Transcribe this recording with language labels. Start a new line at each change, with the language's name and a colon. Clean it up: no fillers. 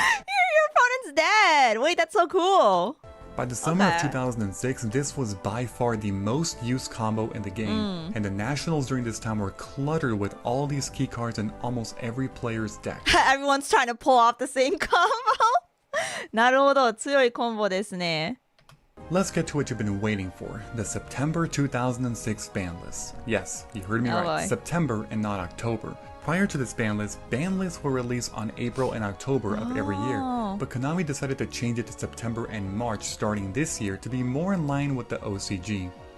English: Your opponent's dead! Wait, that's so cool! By the summer of 2006, this was by far the most used combo in the game, and the nationals during this time were cluttered with all these key cards in almost every player's deck. Everyone's trying to pull off the same combo.
Japanese: なるほど、強いコンボですね。
English: Let's get to what you've been waiting for, the September 2006 ban list. Yes, you heard me right, September and not October. Prior to this ban lists were released on April and October of every year, but Konami decided to change it to September and March starting this year to be more in line with the OCG.